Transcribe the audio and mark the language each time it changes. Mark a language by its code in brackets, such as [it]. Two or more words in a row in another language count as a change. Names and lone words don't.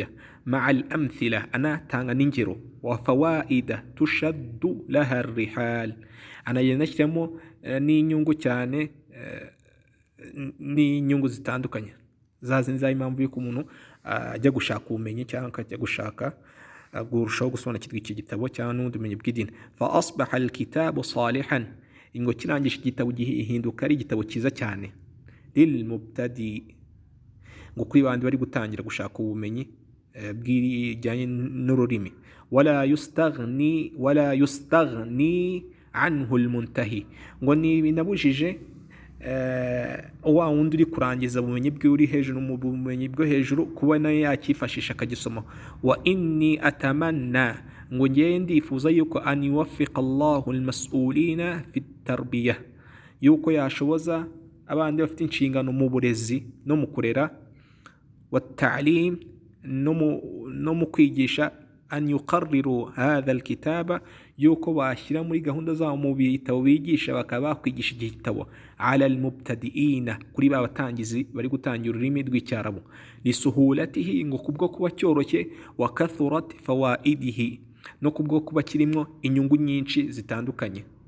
[ar] مع الأمثلة [rw] anatanga n'ingero. [ar] وفوائد تشد لها الرحال [rw] anagenda ashyiramo n'inyungu cyane, n'inyungu zitandukanye zazinza impamvu y'uko umuntu ajya gushaka ubumenyi cyangwa akajya gushaka gurushaho gusobanukirwa iki gitabo cyangwa n'ubundi bumenyi bw'idini. [ar] فأصبح الكتاب صالحا [rw] ingo kirangisha igitabo gihinduka ari igitabo cyiza cyane. [ar] للمبتدئ [rw] ngo kuri bandi bari gutangira gushaka ubumenyi bw'ijyanye n'ururimi. [ar] ولا يستغني عنه المنتهي [rw] ngo ni binabujije wa wundi uri kurangiza ubumenyi bwe uri hejuru mu bumenyi bwo hejuru kuba nayo yakifashisha akagisoma. [ar] وإني أتمنى [rw] ngo ngiye ndifuza yuko [ar] أن يوفق الله المسؤولين في التربية, [rw] yuko yashoboza abandi bafite inshingano mu burezi no mu kurera, [ar] والتعليم [rw] no mu kwigisha, [ar] أن يقرر هذا الكتاب [rw] yuko bashyira muri gahunda zabo mu bitabo bigisha bakaba bakwigisha iki gitabo [ar] على المبتدئين [rw] kuri ba batangizi bari gutangira ururimi rw'icyarabu. lisuhulatihi ngo kubwo kuba cyoroshye, [ar] وكثرة فوائده [rw] no kubwo kuba kirimo inyungu nyinshi zitandukanye.